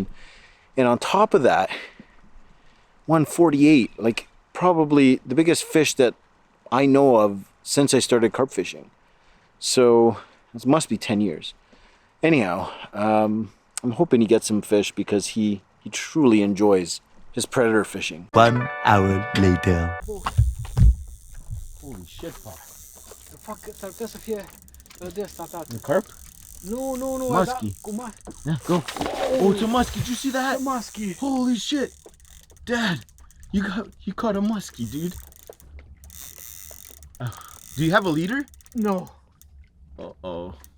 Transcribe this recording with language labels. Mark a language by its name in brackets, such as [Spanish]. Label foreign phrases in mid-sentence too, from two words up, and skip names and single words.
[English] And on top of that, 148, like probably the biggest fish that I know of since I started carp fishing. So this must be 10 years. Anyhow, I'm hoping he gets some fish because he truly enjoys his predator fishing. 1 hour later. Holy shit, Paul. The fuck, [Romanian] trebuie să fie de ăsta, tată. [English] The carp? [Romanian] Nu, [English] Muskie. Yeah, go. Oh, it's a muskie. Did you see that? A muskie. Holy shit. Dad, you caught a muskie, dude. Do you have a leader? No. Uh-oh.